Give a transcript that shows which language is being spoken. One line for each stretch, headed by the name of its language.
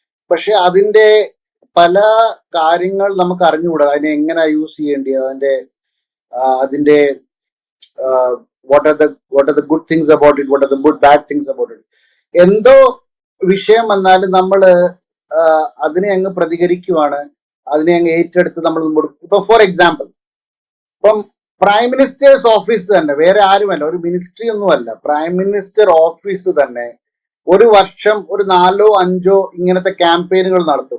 Malayalam: പക്ഷെ അതിന്റെ പല കാര്യങ്ങൾ നമുക്ക് അറിഞ്ഞുകൂടാ. അതിനെ എങ്ങനെ യൂസ് ചെയ്യേണ്ടത്, അതിന്റെ
English: what are the good things about it, what are the bad things about it.
Malayalam: എന്തോ വിഷയം വന്നാലും നമ്മള് അതിനെ അങ്ങ് പ്രതികരിക്കുവാണ്, അതിനെ അങ്ങ് ഏറ്റെടുത്ത് നമ്മൾ മുമ്പോട്ട്. ഇപ്പൊ ഫോർ എക്സാമ്പിൾ, ഇപ്പം പ്രൈം മിനിസ്റ്റേഴ്സ് ഓഫീസ് തന്നെ, വേറെ ആരുമല്ല, ഒരു മിനിസ്ട്രി ഒന്നുമല്ല, പ്രൈം മിനിസ്റ്റർ ഓഫീസ് തന്നെ ഒരു വർഷം ഒരു 4-5 ഇങ്ങനത്തെ ക്യാമ്പയിനുകൾ നടത്തും.